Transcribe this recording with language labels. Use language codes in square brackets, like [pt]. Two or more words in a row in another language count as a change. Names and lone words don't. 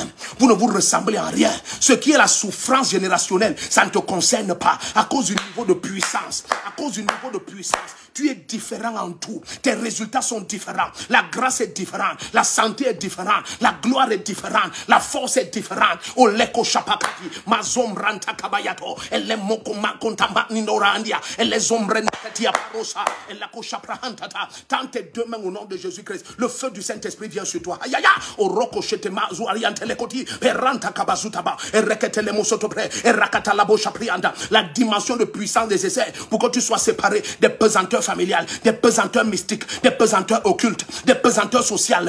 [fr] Vous ne vous ressemblez en rien. Ce qui est la souffrance générationnelle, ça ne te concerne pas. À cause du niveau de puissance. À cause du niveau de puissance. Tu es différent en tout. Tes résultats sont différents. La grâce est différente. La santé est différente. La gloire est différente. La force est différente. Oleko chapakati. Mazom ranta kabayato. Elle est moko makontamba ninorandia. Elle est ombre. Tends tes deux mains au nom de Jésus-Christ. Le feu du Saint-Esprit vient sur toi. La dimension de puissance nécessaire pour que tu sois séparé des pesanteurs familiales, des pesanteurs mystiques, des pesanteurs occultes, des pesanteurs sociales.